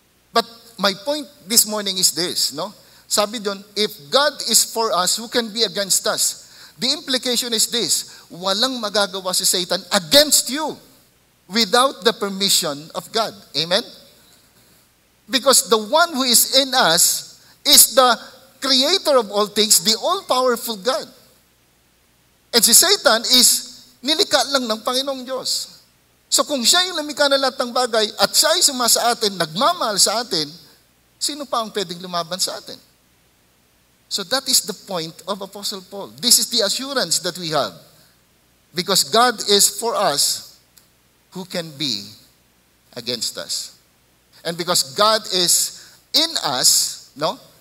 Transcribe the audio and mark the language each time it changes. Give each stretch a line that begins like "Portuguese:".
English: But my point this morning is this, no?
Filipino: Sabi doon,
English: if God is for us, who can be against us? The implication is this,
Filipino: walang magagawa si Satan
English: against you. without the permission of God. Amen? Because the one who is in us is the creator of all things, the all-powerful God.
Filipino: And si Satan is nilikha lang ng Panginoong Diyos. So kung siya yung lumikha na lahat ng bagay at siya ay sumasa atin, nagmamahal sa atin, sino pa ang pwedeng lumaban sa atin?
English: So that is the point of Apostle Paul. This is the assurance that we have. Because God is for us, who can be against us? And because God is in us, no?